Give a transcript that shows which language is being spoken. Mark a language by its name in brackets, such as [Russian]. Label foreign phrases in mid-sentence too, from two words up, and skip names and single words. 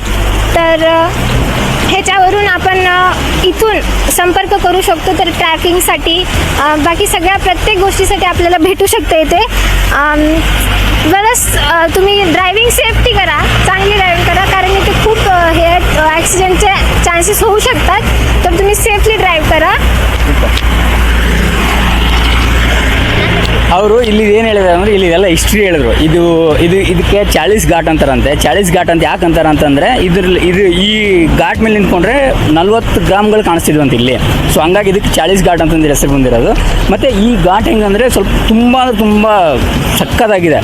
[Marathi] तर ह्याच्यावरून आपण इथून संपर्क करू शकतो. तर ट्रॅकिंगसाठी बाकी सगळ्या प्रत्येक गोष्टीसाठी आपल्याला भेटू शकते इथे. बरंच तुम्ही [English] driving safety [Marathi] करा, चांगली ड्रायव्हिंग करा, कारण इथे खूप हे ॲक्सिडेंटचे चान्सेस होऊ शकतात. तर तुम्ही [English] safely drive [Marathi] करा. [Kannada] ಅವರು ಇಲ್ಲಿ ಏನು ಹೇಳಿದ್ರು ಅಂದರೆ, ಇಲ್ಲಿ ಎಲ್ಲ ಹಿಸ್ಟ್ರಿ ಹೇಳಿದ್ರು. ಇದಕ್ಕೆ 40 ಘಾಟ್ ಅಂತಾರಂತೆ. 40 ಘಾಟ್ ಅಂತ ಯಾಕೆ ಅಂತಾರೆ ಅಂತಂದರೆ, ಈ ಘಾಟ್ ಮೇಲೆ ನಿಂತ್ಕೊಂಡ್ರೆ 40 ಗ್ರಾಮ್ಗಳು ಕಾಣಿಸ್ತಿದ್ವು ಅಂತ ಇಲ್ಲಿ. ಸೊ ಹಂಗಾಗಿ ಇದಕ್ಕೆ 40 ಘಾಟ್ ಅಂತಂದ್ರೆ ಹೆಸರು ಬಂದಿರೋದು. ಮತ್ತು ಈ ಘಾಟ್ ಹೆಂಗಂದರೆ ಸ್ವಲ್ಪ ತುಂಬ ಸಕ್ಕತ್ತಾಗಿದೆ.